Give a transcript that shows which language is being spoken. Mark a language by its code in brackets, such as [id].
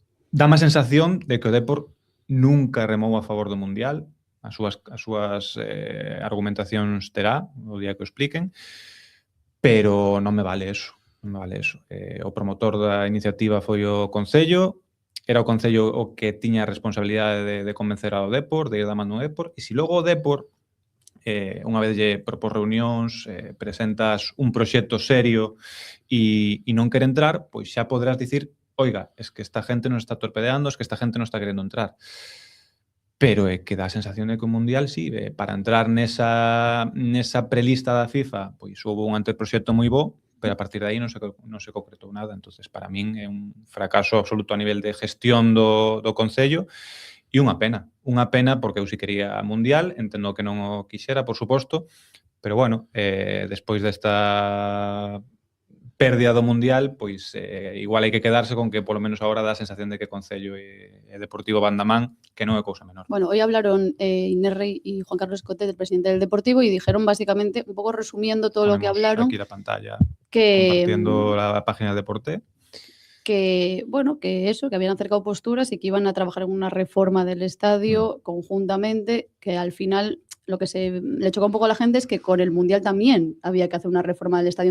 [gl] Dá má sensación de que o Depor nunca remou a favor do Mundial. As súas argumentacións terá o día que o expliquen, pero non me vale eso. Non me vale eso. O promotor da iniciativa foi o Concello, era o Concello o que tiña a responsabilidade de convencer ao Depor, de ir da mano ao Depor, e se logo o Depor, unha vez lle propós reunións, presentas un proxecto serio e non quere entrar, pois xa poderás dicir, oiga, es que esta gente non está torpedeando, es que esta gente non está querendo entrar. Pero é que dá a sensación de que o Mundial, sí, para entrar nesa prelista da FIFA, pois houve un anteproxecto moi bo, pero a partir de aí non se concretou nada. Entonces, para min é un fracaso absoluto a nivel de gestión do Concello e unha pena porque eu si quería Mundial, entendo que non o quixera, por suposto, pero bueno, despois desta pérdida do Mundial, pois igual hai que quedarse con que polo menos agora dá a sensación de que Concello e Deportivo van da man, que non é cousa menor. [es] Bueno, hoy hablaron Inés Rey y Juan Carlos Escotet, el presidente del Deportivo, y dijeron básicamente, un poco resumiendo todo lo que hablaron, aquí la pantalla, que compartiendo la página de Deporte, que bueno, que eso, que habían acercado posturas y que iban a trabajar en una reforma del estadio conjuntamente, que al final lo que le chocó un poco a la gente es que con el Mundial también había que hacer una reforma del estadio.